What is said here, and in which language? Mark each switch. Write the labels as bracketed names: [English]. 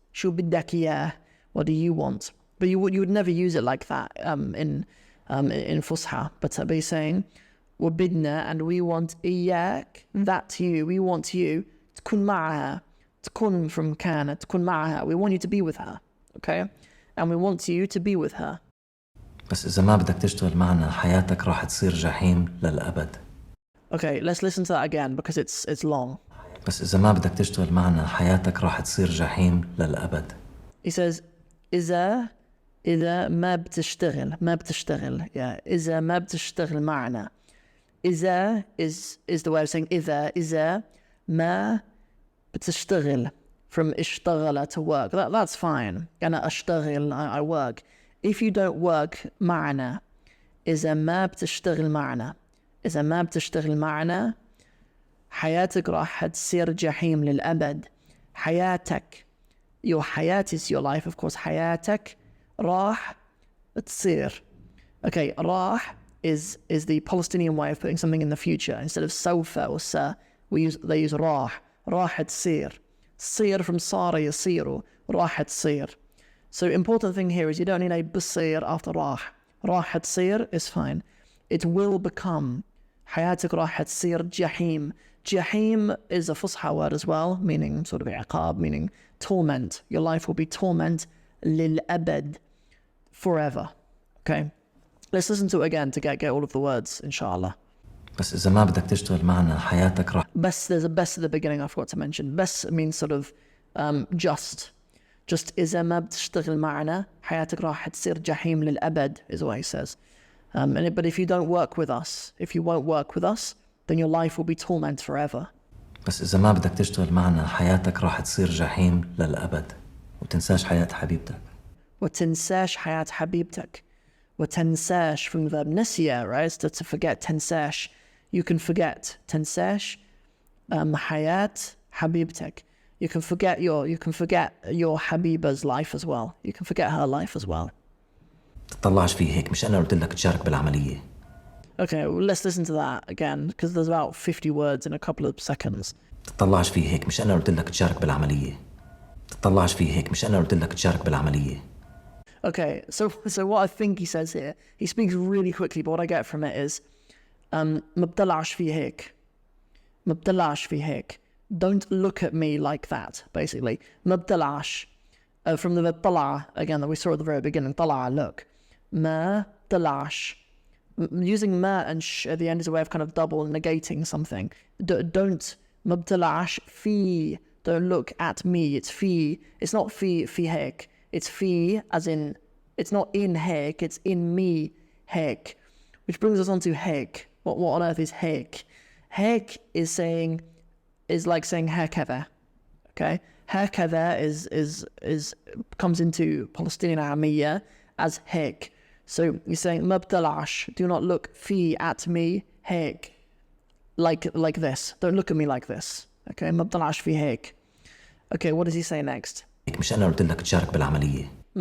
[Arabic] Shu biddak iya, [English] what do you want? But you would never use it like that in Fusha. But you're saying, [Arabic] وبدنا, [English] and we want إياك, that you, we want you, [Arabic] تكون معها, [English] تكون from كان, تكون معها, we want you to be with her, okay? And we want you to be with her. [Arabic] بس إذا ما بدك تشتغل معنا حياتك راح تصير جحيم للأبد. [English] Okay, let's listen to that again because it's long. [Arabic] بس إذا ما بدك تشتغل معنا حياتك راح تصير جحيم للأبد. [English] He says, [Arabic] إذا ما بتشتغل, yeah, إذا ما بتشتغل معنا. [English] إذا is the way of saying [Arabic] إذا ما بتشتغل, [English] from اشتغل to work. That's fine. [Arabic] أنا أشتغل, [English] I work. If you don't work [Arabic] معنا, إذا ما بتشتغل معنا, إذا ما بتشتغل معنا, حياتك راح تصير جحيم للأبد. [English] حياتك, your حياة is your life, of course. [Arabic] حياتك راح تصير. [English] Okay, راح is the Palestinian way of putting something in the future. Instead of سوف or sa, they use راح. [Arabic] راح تصير. صير from صار يصير. راح تصير. [English] So important thing here is you don't need a بصير after راح. [Arabic] راح تصير [English] is fine. It will become. [Arabic] حياتك راح تصير جحيم. [English] Jahim is a Fusha word as well, meaning sort of iqab, meaning torment. Your life will be torment للأبد, forever. Okay? Let's listen to it again to get all of the words, inshallah. [Arabic] بس إذا ما بدك تشتغل معنا حياتك راح. [English] Best, there's a best at the beginning I forgot to mention. Best means sort of just. [Arabic] Just إذا ما بتشتغل معنا حياتك راح تصير جحيم للأبد [English] is what he says. But if you don't work with us, if you won't work with us, then your life will be torment forever. [Arabic] بس إذا ما بدك تشتغل معنا حياتك راح تصير جحيم للأبد وتنساش حياة حبيبتك. وتنساش حياة حبيبتك. [English] وتنساش from the verb نسيا, right? So to forget, تنساش. You can forget. [Arabic] تنساش حياة حبيبتك. [English] You can forget your Habiba's life as well. You can forget her life as well. [Arabic] تطلعش فيه هيك, مش أنا قلت لك تشارك بالعملية. [English] Okay, well, let's listen to that again because there's about 50 words in a couple of seconds. [Arabic] تطلعش فيه هيك, مش أنا قلت لك تشارك بالعملية. تطلعش فيه هيك, مش أنا قلت لك تشارك بالعملية. [English] Okay, so what I think he says here, he speaks really quickly, but what I get from it is [Arabic] ما بطلعش فيه هيك. ما بطلعش فيه هيك. [English] Don't look at me like that, basically. [Arabic] ما بطلعش, [English] from the verb طلع, again, that we saw at the very beginning, طلع, look. [Arabic] ما بطلعش. [English] Using ma and sh at the end is a way of kind of double negating something. [Arabic] Don't ما بطلعش في. [English] Don't look at me. It's fi. It's not fi hek. It's fi as in, it's not in hek, it's in me hek. Which brings us on to hek. What on earth is hek? Hek is like saying hakadha. Okay? Hakadha is comes into Palestinian Aramiyya as hek. So you're saying mabtalash, do not look fi at me, hek, like this. Don't look at me like this. Okay, [Arabic] mabtalash fi hek. [English] Okay, what does he say next? [Arabic] مش أنا قلت لك تشارك بالعملية.